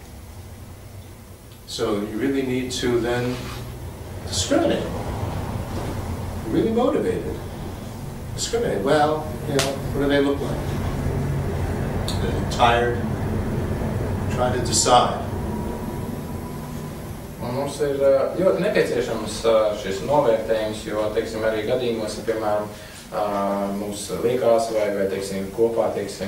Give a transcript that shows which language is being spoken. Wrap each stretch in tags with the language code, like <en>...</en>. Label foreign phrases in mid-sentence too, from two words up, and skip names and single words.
<en>So you really need to then discriminate. You're really motivated. Discriminate. Well, what do they look like? They're tired. Try to decide.</en> <lv>Un mums ir ļoti nepieciešams šis novērtējums, jo, teiksim, arī gadījumos, piemēram, mums liekas, vai teiksim, kopā, teiksim,</lv>